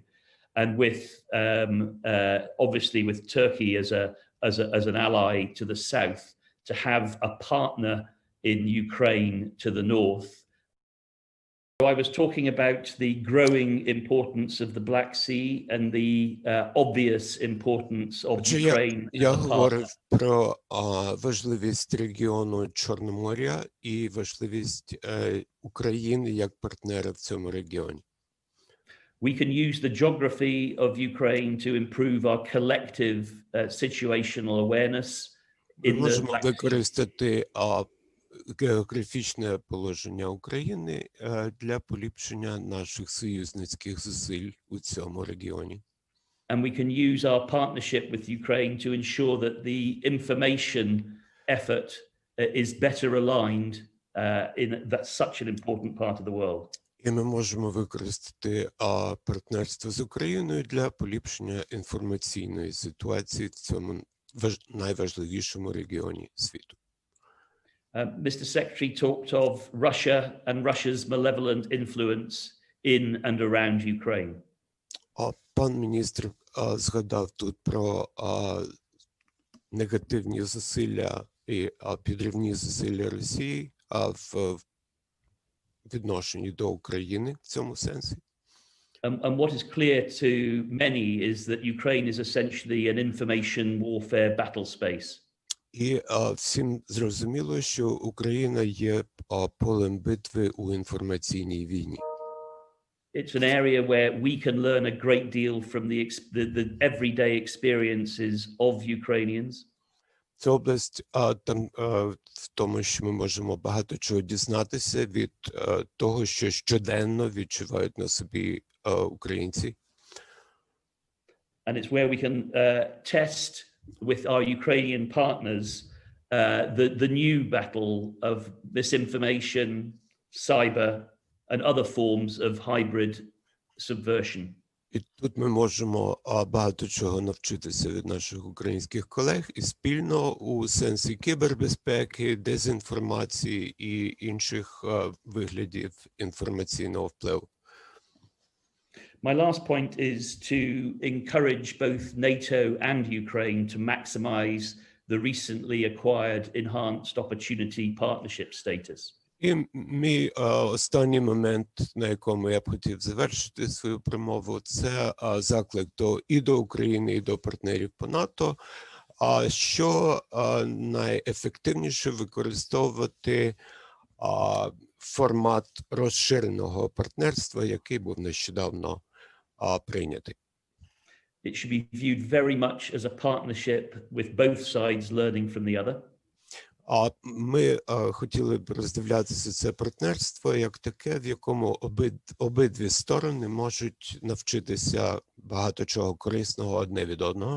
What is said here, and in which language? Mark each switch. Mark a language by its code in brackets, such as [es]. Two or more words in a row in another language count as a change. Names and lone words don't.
[en] And with obviously with Turkey as an ally to the south, to have a partner in Ukraine to the north I was talking about the growing importance of the Black Sea and the obvious importance of Ukraine as [uk] Я [en] a partner. [uk] говорив про важливість регіону Чорноморя і важливість України як партнера в цьому регіоні. [en] We can use the geography of Ukraine to improve our collective situational awareness [uk] Ми [en] in the [uk] можемо [en] Black Sea. [uk] використати географічне положення України для поліпшення наших союзницьких зусиль у цьому регіоні. [en] And we can use our partnership with Ukraine to ensure that the information effort is better aligned in that's such an important part of the world. [uk] І ми можемо використати партнерство з Україною для поліпшення інформаційної ситуації в цьому найважливішому регіоні світу. [en] Mr. Secretary talked of Russia and Russia's malevolent influence in and around Ukraine. [uk] Пан міністр згадав тут про негативні зусилля і підривні зусилля Росії в відношенні до України в цьому сенсі. [en] And what is clear to many is that Ukraine is essentially an information warfare battle space. [uk] І всім зрозуміло, що Україна є полем битви у інформаційній війні. [en] It's an area where we can learn a great deal from the everyday experiences of Ukrainians. [uk] Це область там в тому, що ми можемо багато чого дізнатися від того, що щоденно відчувають на собі українці. [en] And it's where we can test with our Ukrainian partners the new battle of misinformation, cyber, and other forms of hybrid subversion. [uk] І тут ми можемо багато чого навчитися від наших українських колег і спільно у сенсі кібербезпеки, дезінформації і інших виглядів інформаційного впливу. [en] My last point is to encourage both NATO and Ukraine to maximize the recently acquired enhanced opportunity partnership status. [uk] І мій останній момент, на якому я б хотів завершити свою промову, це заклик і до України, і до партнерів по НАТО, що найефективніше використовувати формат розширеного партнерства, який був нещодавно прийнятий. [en] It should be viewed very much as a partnership with both sides learning from the other. [uk] Ми хотіли б роздивлятися це партнерство як таке, в якому обидві сторони можуть навчитися багато чого корисного одне від одного.